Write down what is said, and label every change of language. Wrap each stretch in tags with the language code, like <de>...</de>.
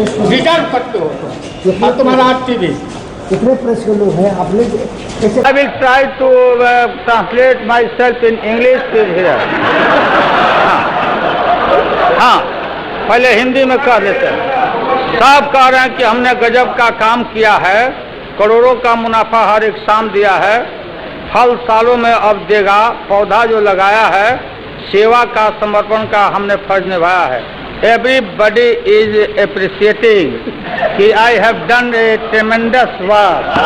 <hi>Return करते हो और तुम्हारा टीवी कितने प्रेस के लोग हैं आप लोग कैसे</hi> <en>I will try to translate myself in English here.</en> <hi>हाँ, पहले हिंदी में कह देते हैं। साहब कह रहे हैं कि हमने गजब का काम किया है, करोड़ों का मुनाफा हर एक शाम दिया है, फल सालों में अब देगा, पौधा जो लगाया है, सेवा का समर्पण का हमने फर्ज निभाया है।</hi> <en>Everybody is appreciating कि I have done a tremendous work.</en>